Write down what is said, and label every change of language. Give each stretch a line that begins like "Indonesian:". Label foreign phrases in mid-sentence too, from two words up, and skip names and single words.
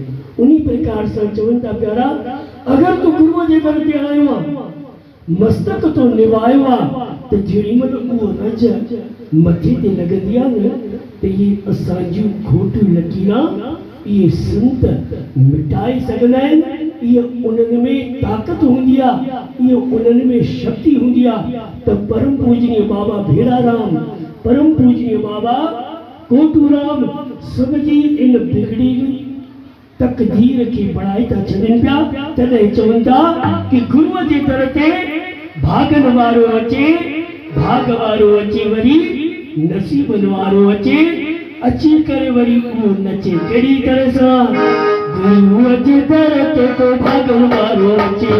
Sindhi: उन्ही प्रकार सां चवनि था प्यारा अगरि तूं गुरुअ जे दर ते आयो आहे मस्तक तो निभायो आहे त जेॾी महिल उहो रज मथे ते लॻंदी आहे न त इहे असांजूं खोटियूं लकीरां इहे संत मिटाए सघंदा आहिनि इहे उन्हनि में ताक़त हूंदी आहे इहे उन्हनि में शक्ति हूंदी आहे त परम पूजनीय बाबा भेड़ाराम परम पूजनीय बाबा कोटूराम सब जी इन बिगड़ी तकदीर खे बढ़ाए था छॾनि पिया तॾहिं चवनि था कि गुरुअ जे दर ते भागनि वारो अचे भाग वारो अचे वरी नसीबनि वारो अचे अची करे वरी उहो नचे कहिड़ी तरह सां गुरुअ जे दर ते को भागनि वारो अचे